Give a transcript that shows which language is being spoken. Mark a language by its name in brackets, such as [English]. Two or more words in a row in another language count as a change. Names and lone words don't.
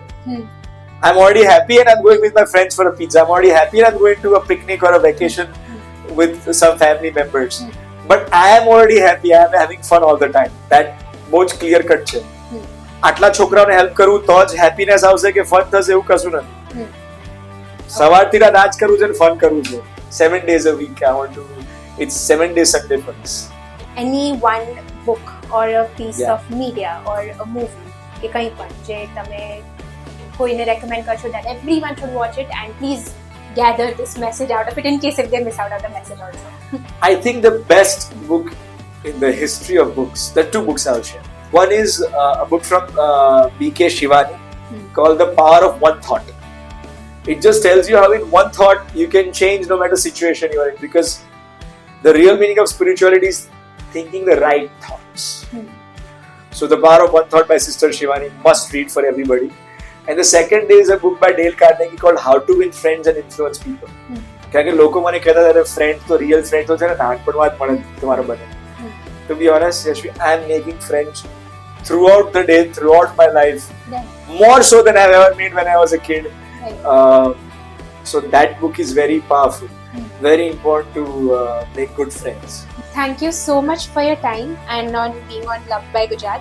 [English] I'm already happy and I'm going with my friends for a pizza. I'm already happy and I'm going to a picnic or a vacation with some family members. But I am already happy. I am having fun all the time. [Gujarati] That બહુ જ [English] clear cut [Gujarati] છે. આટલા છોકરાઓને હેલ્પ કરું તો જ હેપીનેસ આવશે કે ફન થશે એવું કશું નથી. સવારથી રાત આજ કરવું છે ને ફન કરવું છે. [English] 7 days a week I want to. It's 7 days Sunday fun. Any one book or a piece Yeah. of media or a movie [Gujarati] કે કંઈ પણ જે તમે કોઈને [English] recommend કરશો that everyone should watch it and please gather this message out of it in case if they miss out on the message also. I think the best book in the history of books, there are 2 books I'll share. One is a book from B.K. Shivani called The Power of One Thought. It just tells you how in one thought you can change no matter situation you are in, because the real meaning of spirituality is thinking the right thoughts. So The Power of One Thought by Sister Shivani, must read for everybody. And the second is a book by Dale Carnegie called How to Win Friends and Influence People. [Gujarati] કારણ કે લોકો મને કહેતા હતા ફ્રેન્ડ તો રિયલ ફ્રેન્ડ તો છે ને નાનપણમાં જ મળે તમારા બને. [English] To be honest, Yashvi, I am making friends throughout the day, throughout my life, more so than I've ever made when I was a kid. So that book is very powerful, very important to make good friends. Thank you so much for your time and on being on Love by Gujarat.